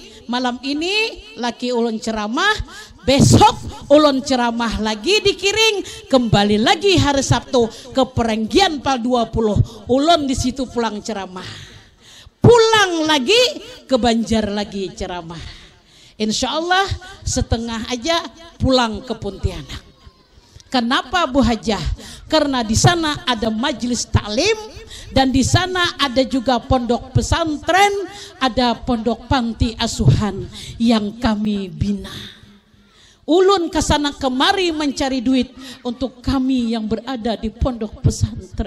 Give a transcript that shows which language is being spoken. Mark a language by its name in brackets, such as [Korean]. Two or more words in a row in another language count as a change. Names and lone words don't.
[Banjar] Malam ini laki ulun ceramah, besok ulun ceramah lagi di Kiring, kembali lagi hari Sabtu ke Perenggian Pal 20. Ulun di situ pulang ceramah. Pulang lagi ke Banjar lagi ceramah. Insya Allah setengah aja pulang ke Pontianak. [Indonesian] Kenapa Bu Hajah? Karena di sana ada majelis taklim dan di sana ada juga pondok pesantren, ada pondok panti asuhan yang kami bina. [Banjar] Ulun kesana kemari mencari duit untuk kami yang berada di pondok pesantren.